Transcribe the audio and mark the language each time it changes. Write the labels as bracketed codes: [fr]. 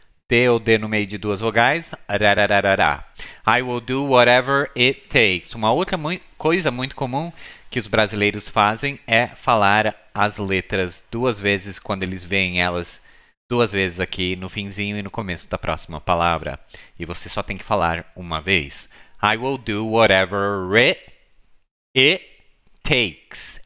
[pt] T ou D no meio de duas vogais. Arararará. [en] I will do whatever it takes. [pt] Uma outra coisa muito comum que os brasileiros fazem é falar as letras duas vezes quando eles veem elas duas vezes aqui no finzinho e no começo da próxima palavra. E você só tem que falar uma vez. [en] I will do whatever it takes.